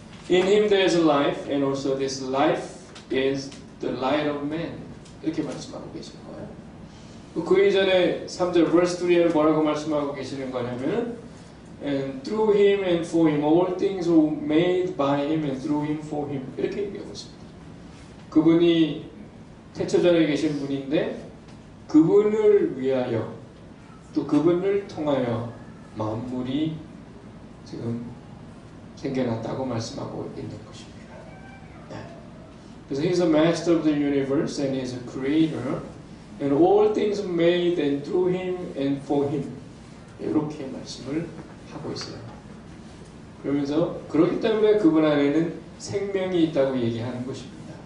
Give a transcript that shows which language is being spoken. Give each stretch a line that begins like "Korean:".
English: In him there is a life and also this life is the light of man
Korean: 이렇게 말씀하고 계시는 거예요. 그 이전에 3절 verse 3에는 뭐라고 말씀하고 계시는 거냐면
English: And through him and for him all things were made by him and through him for him
Korean: 이렇게 얘기하고 있습니다. 그분이 태초전에 계신 분인데 그분을 위하여 또 그분을 통하여 만물이 지금 생겨났다고 말씀하고 있는 것입니다.
English: 그래서 He's the master of the universe and He's a creator and all things are made and through Him and for Him
Korean: 이렇게 말씀을 하고 있어요. 그러면서 그렇기 때문에 그분 안에는 생명이 있다고 얘기하는 것입니다.